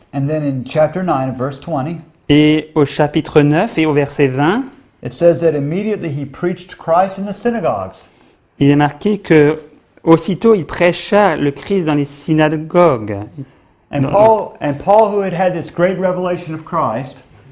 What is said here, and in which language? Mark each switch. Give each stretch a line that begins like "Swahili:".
English: and then in chapter 9 of verse 20,
French: Et au chapitre 9 et au verset 20,
English: it says that immediately he preached Christ in the synagogues.
French: il est marqué que aussitôt il prêcha le Christ dans les synagogues.
English: And No, Paul, who had this great revelation of Christ,